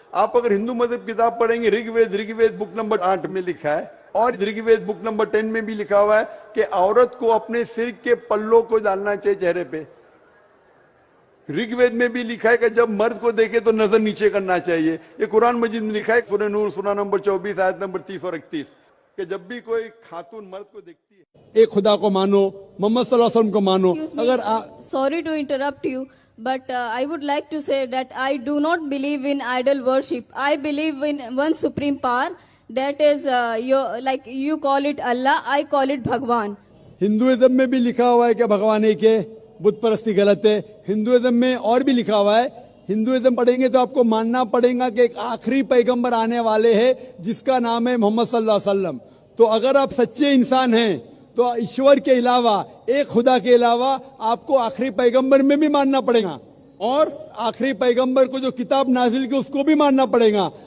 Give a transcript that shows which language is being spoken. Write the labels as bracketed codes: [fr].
[ur] آپ اگر ہندو مذہب کتاب پڑھیں گے رگ وید بک نمبر 8 میں لکھا ہے اور رگ وید بک نمبر 10 میں بھی لکھا ہوا ہے کہ عورت کو اپنے سر کے پلوں کو ڈالنا چاہیے چہرے پہ. رگ وید میں بھی لکھا ہے کہ جب مرد کو دیکھے تو نظر نیچے کرنا چاہیے. یہ قرآن مجید میں لکھا ہے سورہ نور سورہ نمبر 24 آیت نمبر 30 اور 31 کہ جب بھی کوئی خاتون مرد کو دیکھتی ہے ایک خدا کو مانو, محمد صلی اللہ علیہ وسلم کو مانو. اگر [en] Sorry to interrupt you, but I would like to say that I do not believe in idol worship. I believe in one supreme power, that is like you call it Allah, I call it Bhagwan. [ur] Hinduism میں بھی لکھا ہوا ہے کہ بھگوان ایک ہے, بت پرستی غلط ہے. ہندوازم میں اور بھی لکھا ہوا ہے, ہندوازم پڑھیں گے تو آپ کو ماننا پڑے گا کہ ایک آخری پیغمبر آنے والے ہیں جس کا نام ہے محمد صلی اللہ علیہ وسلم. تو اگر آپ سچے انسان ہیں تو ایشور کے علاوہ, ایک خدا کے علاوہ آپ کو آخری پیغمبر میں بھی ماننا پڑے گا, اور آخری پیغمبر کو جو کتاب نازل کی اس کو بھی ماننا پڑے گا.